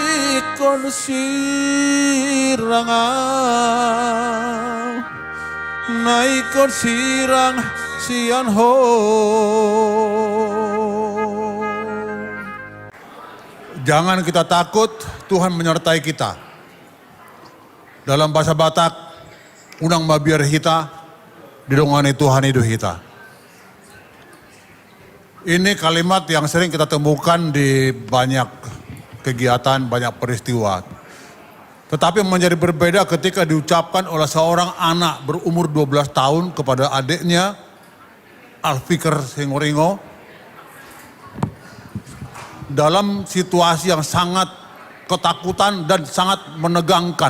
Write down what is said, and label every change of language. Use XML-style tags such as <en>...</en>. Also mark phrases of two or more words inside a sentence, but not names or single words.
<bbc>naikon sirangan naikot sirang sian ho.</bbc> <id>Jangan kita takut, Tuhan menyertai kita. Dalam bahasa Batak,</id> <bbc>unang mabiar hita, didongani Tuhan</bbc> <id>hidup kita. Ini kalimat yang sering kita temukan di banyak kegiatan, banyak peristiwa. Tetapi menjadi berbeda ketika diucapkan oleh seorang anak berumur 12 tahun kepada adiknya, Alfikar Singoringo, dalam situasi yang sangat ketakutan dan sangat menegangkan.</id>